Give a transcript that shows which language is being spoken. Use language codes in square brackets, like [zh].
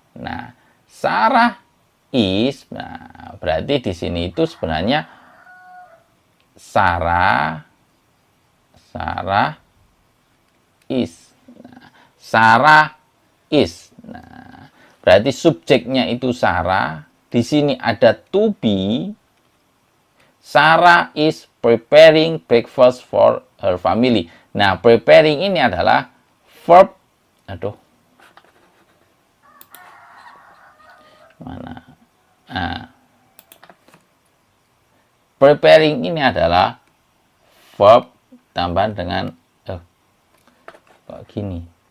[id] Nah, [en] Sarah is, [id] nah berarti di sini itu sebenarnya Sarah is. Nah, [en] Sarah is. [id] Nah, berarti subjeknya itu Sarah. Di sini ada [en] to be. Sarah is preparing breakfast for her family. [id] Nah, preparing ini adalah verb. Mana? Nah, preparing ini adalah verb tambahan dengan kok gini.